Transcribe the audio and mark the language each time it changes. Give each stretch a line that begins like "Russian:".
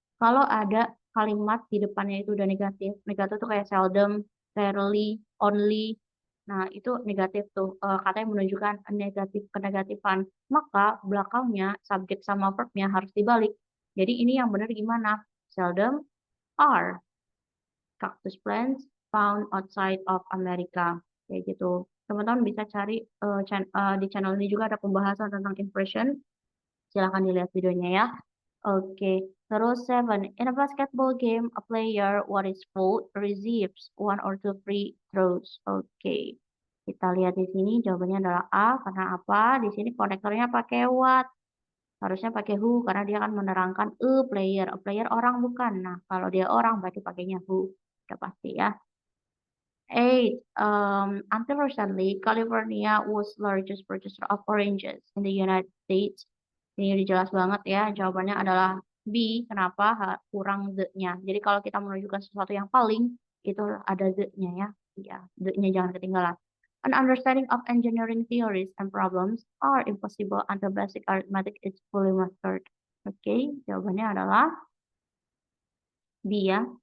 Indonesian: Kalau ada kalimat di depannya itu udah negatif. Negatif tuh kayak seldom, rarely, only. Nah, itu negatif tuh. Katanya menunjukkan negatif kenegatifan. Maka belakangnya subjek sama verbnya harus dibalik. Jadi ini yang benar gimana?
English: Seldom are cactus plants found outside of America.
Indonesian: Kayak gitu. Teman-teman bisa cari di channel ini juga ada pembahasan tentang impression. Silahkan dilihat videonya ya. Oke, terus 7.
English: In a basketball game, a player what is fault receives one or two free throws.
Indonesian: Oke, kita lihat di sini jawabannya adalah A. Karena apa? Di sini konektornya pakai what. Harusnya pakai who karena dia akan menerangkan
English: a player.
Indonesian: A player orang bukan. Nah, kalau dia orang berarti pakainya who. Udah pasti ya. 8.
English: Until recently, California was largest producer of oranges in the United States.
Indonesian: Ini udah jelas banget ya. Jawabannya adalah B. Kenapa? Kurang the-nya. Jadi kalau kita menunjukkan sesuatu yang paling, itu ada the-nya ya. Ya, the-nya jangan ketinggalan.
English: An understanding of engineering theories and problems are impossible until basic arithmetic is fully mastered.
Indonesian: Oke, jawabannya adalah B ya.